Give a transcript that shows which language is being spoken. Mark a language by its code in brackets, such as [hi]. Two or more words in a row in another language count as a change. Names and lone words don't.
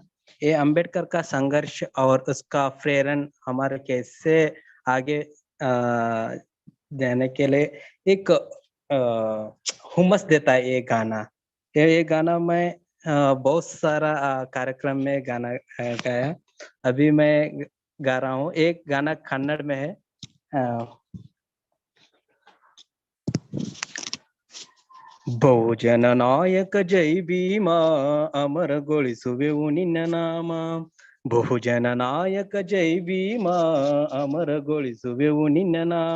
[hi] ये अंबेडकर का संघर्ष और उसका प्रेरण हमारे कैसे आगे जाने के लिए एक हुम्मस देता है ये गाना। ये गाना मैं बहुत सारा कार्यक्रम में गाना गाया। अभी मैं गा रहा हूँ, एक गाना कन्नड़ में है। [kn] ಬಹುಜನ ನಾಯಕ ಜೈ ಭೀಮ ಅಮರಗೊಳಿಸುವೆವು ನಿನ್ನ ನಾಮ. ಬಹುಜನ ನಾಯಕ ಜೈ ಭೀಮ ಅಮರಗೊಳಿಸುವೆವು ನಿನ್ನ ನಾಮ.